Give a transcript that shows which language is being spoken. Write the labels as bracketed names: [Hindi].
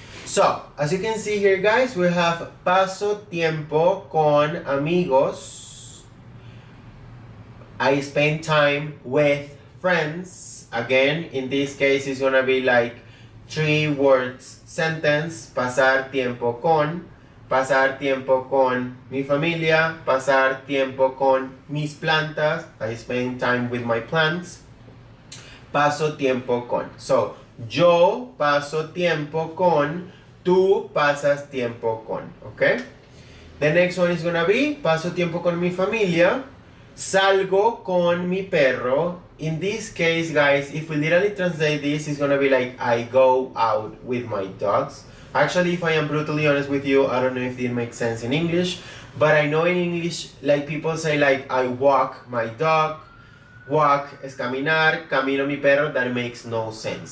[English] So, as you can see here, guys, we have [Spanish] paso tiempo con amigos. [English] I spend time with friends. Again, in this case, it's gonna be like 3 words sentence. [Spanish] Pasar tiempo con mi familia, pasar tiempo con mis plantas. [English] I spend time with my plants. [Spanish] Paso tiempo con. So, yo paso tiempo con, tú pasas tiempo con, okay? [English] The next one is gonna be, [Spanish] paso tiempo con mi familia, salgo con mi perro. [English] In this case, guys, if we literally translate this, it's gonna be like, I go out with my dogs. Actually, if I am brutally honest with you, I don't know if it makes sense in English, but I know in English, like people say like, I walk my dog. [Spanish] Walk es caminar, camino mi perro, [English] that makes no sense.